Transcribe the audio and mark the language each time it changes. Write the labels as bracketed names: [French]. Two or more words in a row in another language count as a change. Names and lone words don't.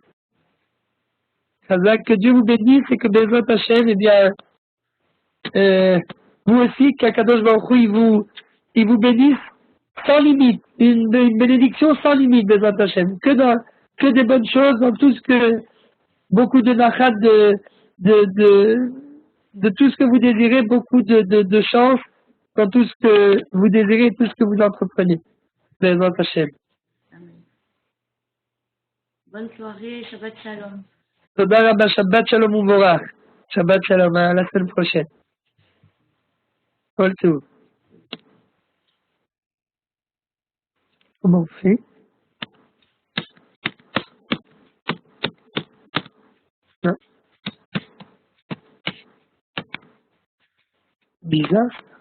[French] Ça va, que Dieu vous bénisse et que [Hebrew] בעזרת השם, [French] eh bien, vous aussi, qu' [Hebrew] הקדוש ברוך הוא, [French] il vous bénisse sans limite, une bénédiction sans limite, [Hebrew] בעזרת השם, [French] que des bonnes choses dans tout ce que, beaucoup de nachat de tout ce que vous désirez, beaucoup de chance dans tout ce que vous désirez et tout ce que vous entreprenez. [Hebrew] בעזרת השם. [French] Amen. Bonne soirée, [Hebrew] שבת שלום. תודה רבה, שבת שלום ומבורך. שבת שלום, [French] à la semaine prochaine. [Hebrew] כל טוב. [French] Comment on fait? Non. Bizarre.